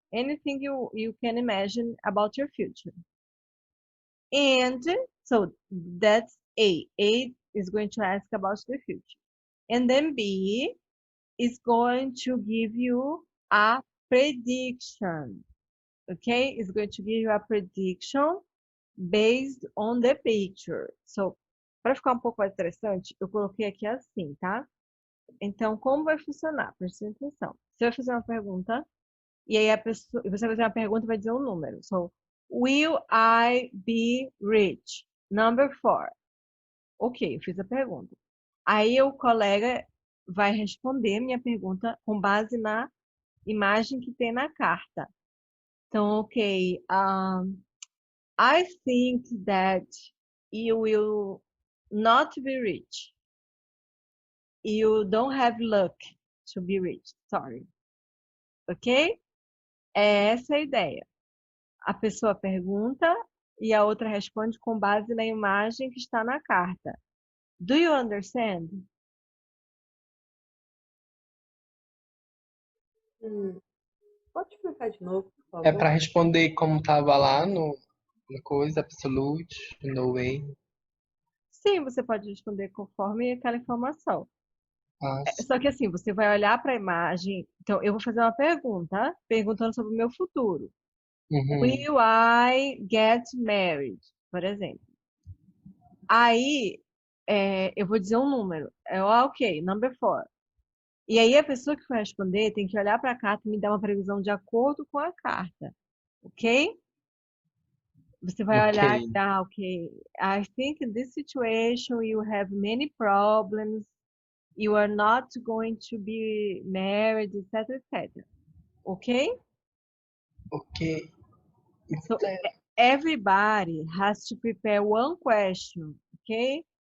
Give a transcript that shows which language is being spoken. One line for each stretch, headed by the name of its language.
English: anything you can imagine about your future. And so that's A. A is going to ask about the future. And then B is going to give you a prediction. Okay? It's going to give you a prediction based on the picture.
Portuguese: So, para ficar um pouco mais interessante, eu coloquei aqui assim, tá? Então, como vai funcionar? Preste atenção. Você vai fazer uma pergunta, e aí você vai fazer uma pergunta e vai dizer um número.
English: So, will I be rich? Number 4.
Portuguese: Ok, eu fiz a pergunta. Aí o colega vai responder minha pergunta com base na imagem que tem na carta. Então,
English: ok, I think that you will not be rich. You don't have luck to be rich, sorry.
Portuguese: Ok? É essa a ideia. A pessoa pergunta e a outra responde com base na imagem que está na carta.
English: Do you understand?
Portuguese: Pode explicar de novo, por É favor? para responder como estava lá no coisa,
English: absolute, no way.
Portuguese: Sim, você pode responder conforme aquela informação. Ah, Só que assim, você vai olhar para a imagem. Então, eu vou fazer uma pergunta, perguntando sobre o meu futuro. uhum.
English: Will I get married?
Portuguese: Por exemplo. Aí, eu vou dizer um número. Ok,
English: number 4.
Portuguese: E aí, a pessoa que for responder tem que olhar para a carta e me dar uma previsão de acordo com a carta. Ok? Você vai olhar e Ok. dar, ok.
English: I think in this situation you have many problems. You are not going to be married, etc, etc. Okay? Ok. So everybody has to prepare one question, okay?